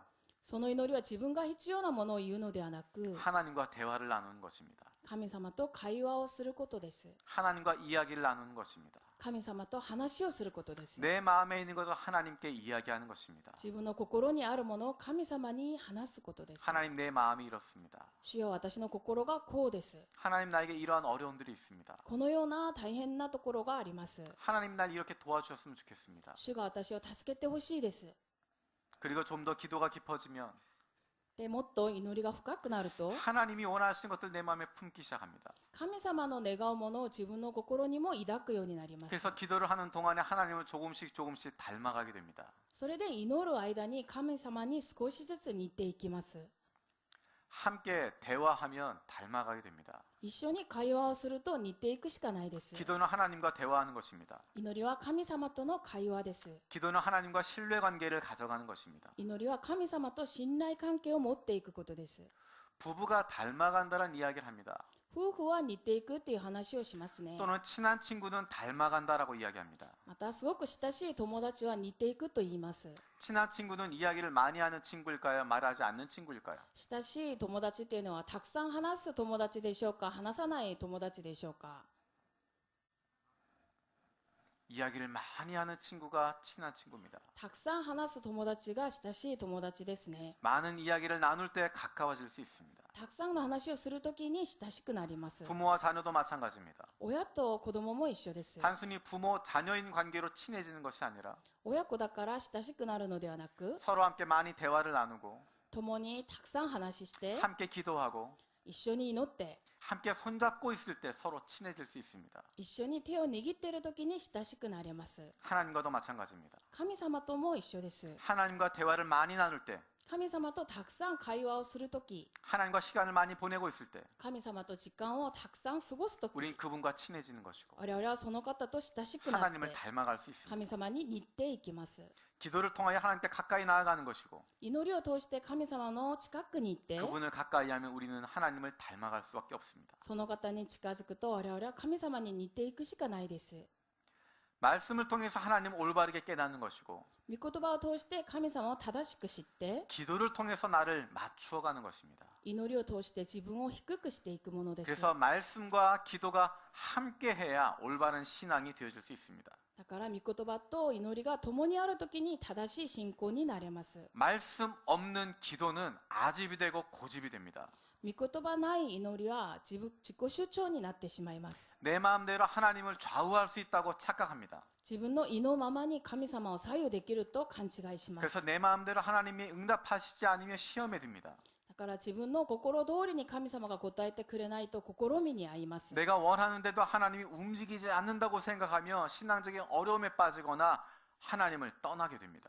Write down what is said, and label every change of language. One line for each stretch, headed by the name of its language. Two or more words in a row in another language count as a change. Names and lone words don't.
Japanese: その祈りは自分が必要なものを言うのではなく、
Korean: 하나님과 대화를 나누는 것입니다.
Japanese: 神様と会話をすることです。
Korean: 하나님과 이야기를 나누는 것입니다.
Japanese: 神様と話をすることです。
Korean: 내 마음에 있는 것을 하나님께 이야기하는 것입니다.
Japanese: 自分の心にあるものを神様に話すことです。
Korean: 하나님 내 마음이 이렇습니다.
Japanese: 主よ、私の心がこうです。
Korean: 하나님 나에게 이러한 어려움들이 있습니다.
Japanese: このような大変なところがあります。
Korean: 하나님 날 이렇게 도와주셨으면 좋겠습니다.
Japanese: 主が私を助けてほしいです。
Korean: 그리고 좀 더 기도가 깊어지면
Japanese: でもっと祈りが深くなると
Korean: 하나님이 원하시는 것들 내 마음에 품기 시작합니다.
Japanese: 神様の願うものを自分の心にも抱くようになります。
Korean: 그래서 기도를 하는 동안에 하나님을 조금씩 닮아가게 됩니다.
Japanese: それで祈る間に神様に少しずつ似ていきます。
Korean: 함께 대화하면 닮아가게 됩니다.
Japanese: 一緒に会話をすると似ていくしかないです。
Korean: 기도는 하나님과 대화하는 것입니다.
Japanese: 祈りは神様との会話です。
Korean: 기도는 하나님과 신뢰관계를 가져가는 것입니다.
Japanese: 祈りは神様と信頼関係を持っていくことです。
Korean: 부부가 닮아간다는 이야기를 합니다.
Japanese: 夫婦は似ていくっていう話をしますね。
Korean: 또는 친한 친구는 닮아간다라고 이야기합니다.
Japanese: またすごく親しい友達は似ていくと言います。
Korean: 친한 친구는 이야기를 많이 하는 친구일까요? 말하지 않는 친구일까요?
Japanese: 親しい友達っていうのはたくさん話す友達でしょうか、話さない友達でしょうか。
Korean: 이야기를 많이 하는 친구가 친한 친구입니다.
Japanese: たくさん話す友達が親しい友達ですね。
Korean: 많은 이야기를 나눌 때 가까워질 수 있습니다.
Japanese: たくさんの話をするときに親しくなります。
Korean: 부모와 자녀도 마찬가지입니다.
Japanese: 親と子供も一緒です。
Korean: 단순히 부모 자녀인 관계로 친해지는 것이 아니라
Japanese: 親子だから親しくなるのではなく、
Korean: 서로 함께 많이 대화를 나누고
Japanese: 共にたくさん話して、
Korean: 함께 기도하고
Japanese: 一緒に祈って、
Korean: 함께 손잡고 있을 때 서로 친해질 수 있습니다.
Japanese: 一緒に手を握っているときに親しくなれます。
Korean: 하나님과도 마찬가지입니다.
Japanese: 神様とも一緒です。
Korean: 하나님과 대화를 많이 나눌 때
Japanese: 神様とたくさん会話をするとき、
Korean: 하나님과 시간을 많이 보내고 있을 때
Japanese: 神様と時間をたくさん過ごすとき、
Korean: 우린 그분과 친해지는 것이고
Japanese: 我々はその方と親しくなって
Korean: 하나님을 닮아갈 수 있습니다.
Japanese: 神様に似ていきます。
Korean: 기도를 통하여 하나님께 가까이 나아가는 것이고
Japanese: 祈りを通して神様の近くに行って
Korean: 그분을 가까이 하면 우리는 하나님을 닮아갈 수밖에 없습니다.
Japanese: その方に近づくと我々は神様に似ていくしかないです。
Korean: 말씀을 통해서 하나님을 올바르게 깨닫는 것이고
Japanese: 御言葉を通して神様を正しく知って
Korean: 기도를 통해서 나를 맞추어가는 것입니다.
Japanese: 祈りを通して自分を低くしていくものです。
Korean: 그래서 말씀과 기도가 함께해야 올바른 신앙이 되어질 수 있습니다.
Japanese: だから御言葉と祈りが共にあるときに正しい信仰になれます。
Korean: 말씀 없는 기도는 아집이 되고 고집이 됩니다.
Japanese: 御言葉ない祈りは自己主張になってしまいます。
Korean: 내 마음대로 하나님을 좌우할 수 있다고 착각합니다.
Japanese: 自分の意のままに神様を左右できると勘違いします。
Korean: 그래서 내 마음대로 하나님이 응답하시지 않으면 시험에 듭니다.
Japanese: だから自分の心通りに神様が答えてくれないと試みに遭います。
Korean: 내가 원하는데도 하나님이 움직이지 않는다고 생각하며 신앙적인 어려움에 빠지거나 하나님을 떠나게 됩니다.